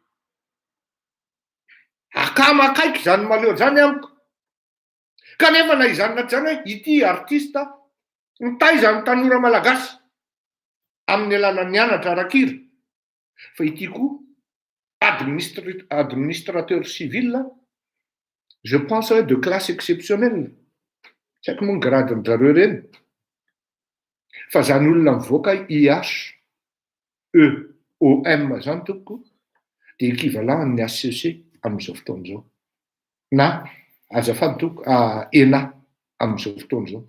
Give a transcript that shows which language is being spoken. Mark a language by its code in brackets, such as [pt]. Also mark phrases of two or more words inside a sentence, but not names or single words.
[mg] Akama akaiky zany maleo zany amiko. Kanefa na izany na tsy zany hoe ity artiste mitaiza ny tanora malagasy amin'ny alalan'ny anatra arak'ira. Fa ity koa [fr] administrateur civil, je pense de classe exceptionnelle. [mg] Tsy haiko moa ny gradiny zareo reny. Fa zany olona mivoaka IHEOM zany tompoko de équivalent ny HCC amin'izao fotoana izao. Na azafady tompoko ENA amin'izao fotoana izao.